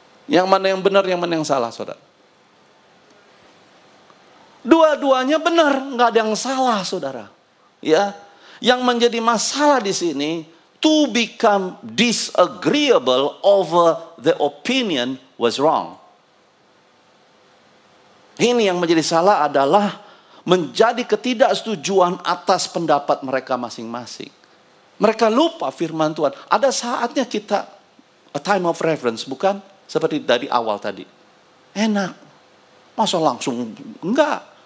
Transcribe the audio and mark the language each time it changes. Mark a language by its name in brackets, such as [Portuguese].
[Indonesian] Yang mana yang benar, yang mana yang salah, saudara? Dua-duanya benar, nggak ada yang salah, saudara. [English] Ya, yang menjadi masalah di sini, to become disagreeable over the opinion was wrong. [Indonesian] Ini yang menjadi salah adalah menjadi ketidaksetujuan atas pendapat mereka masing-masing. Mereka lupa firman Tuhan. Ada saatnya kita [English] a time of reference, [Indonesian] bukan? Seperti dari awal tadi. Enak. Masa langsung? Enggak.